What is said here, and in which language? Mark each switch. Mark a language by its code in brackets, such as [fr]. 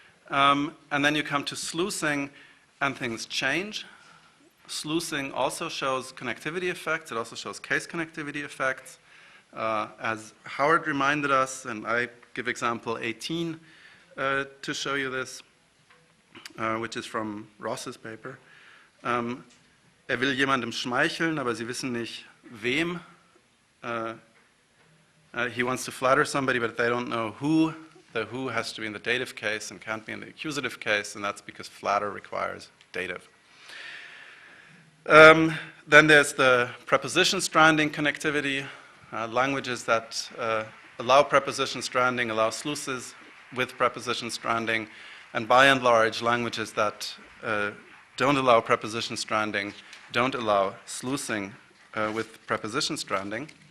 [en] And then you come to sluicing, and things change. Sluicing also shows connectivity effects. It also shows case connectivity effects. As Howard reminded us, and I give example 18 to show you this, which is from Ross's paper. [de] Will jemandem schmeicheln, aber Sie wissen nicht wem. [en] he wants to flatter somebody, but they don't know who. The who has to be in the dative case and can't be in the accusative case, and that's because flatter requires dative. Then there's the preposition stranding connectivity, languages that allow preposition stranding, allow sluices with preposition stranding, and by and large, languages that don't allow preposition stranding don't allow sluicing with preposition stranding.